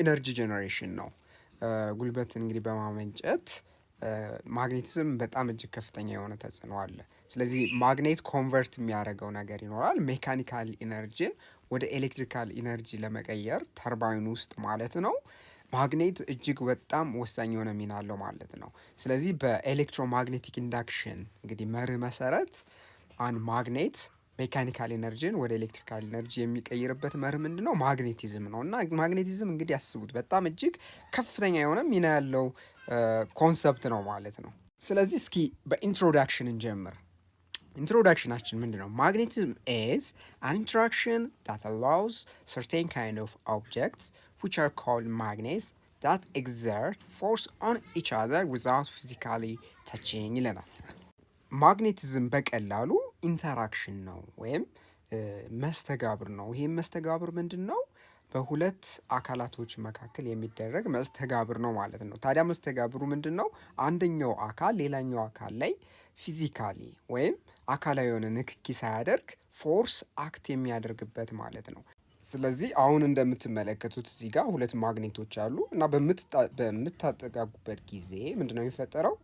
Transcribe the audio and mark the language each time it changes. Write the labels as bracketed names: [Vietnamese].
[Amharic] ኢነርጂ ጄኔሬሽን ነው። ጉልበትን እንግዲህ በማመንጨት ማግኔቲዝም በጣም እጅግ ከፍተኛ የሆነ ተጽዕኖ አለ። ስለዚህ ማግኔት ኮንቨርት የሚያደርገው ነገር ይኖራል። ሜካኒካል ኢነርጂን ወደ ኤሌክትሪካል ኢነርጂ ለመቀየር ተርባይን ውስጥ ማለት ነው ማግኔት እጅግ በጣም ወሳኝ የሆነ ሚና አለው ማለት ነው። ስለዚህ በኤሌክትሮማግኔቲክ ኢንዳክሽን እንግዲህ መርህ መሰረት አንድ ማግኔት ሜካኒካል ኢነርጂን ወደ ኤሌክትሪካል ኢነርጂ የሚቀይርበት መርህ ምንድን ነው? ማግኔቲዝም ነው። እና ማግኔቲዝም እንግዲህ ያስቡት በጣም እጅግ ከፍተኛ የሆነ ሚና ያለው ኮንሰፕት ነው ማለት ነው። ስለዚህ እስኪ በኢንትሮዳክሽን እንጀምር። ኢንትሮዳክሽናችን ምንድን ነው? [English] ማግኔቲዝም ኢዝ አን ኢንተራክሽን that allows certain kind of objects which are called magnets that exert force on each other without physically touching [Amharic] ይለናል። ማግኔቲዝም በቀላሉ ኢንተራክሽን ነው ወይም መስተጋብር ነው። ይህም መስተጋብር ምንድን ነው? በሁለት አካላቶች መካከል የሚደረግ መስተጋብር ነው ማለት ነው። ታዲያ መስተጋብሩ ምንድን ነው? አንደኛው አካል ሌላኛው አካል ላይ ፊዚካሊ ወይም አካላዊ የሆነ ንክኪ ሳያደርግ ፎርስ አክት የሚያደርግበት ማለት ነው። ስለዚህ አሁን እንደምትመለከቱት እዚህ ጋር ሁለት ማግኔቶች አሉ እና በምታጠጋጉበት ጊዜ ምንድነው የሚፈጠረው?